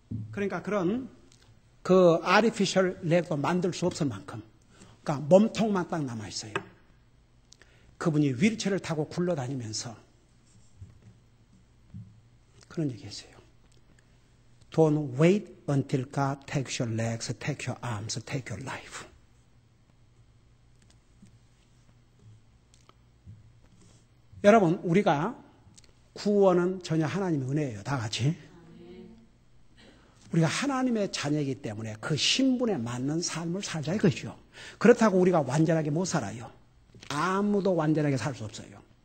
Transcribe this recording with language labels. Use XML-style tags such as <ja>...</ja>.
<ko>그러니까 그런 아티피셜 렉도 만들 수 없을 만큼, 그러니까 몸통만 딱 남아 있어요. 그분이 휠체어를 타고 굴러다니면서 그런 얘기 했어요.</ko> <en>Don't wait until God takes your legs, take your arms, take your life.</en> <ko>여러분, 우리가 구원은 전혀 하나님의 은혜예요. 다 같이. 우리가 하나님의 자녀이기 때문에 그 신분에 맞는 삶을 살자 이거죠. 그렇다고 우리가 완전하게 못 살아요. 아무도 완전하게 살 수 없어요.</ko>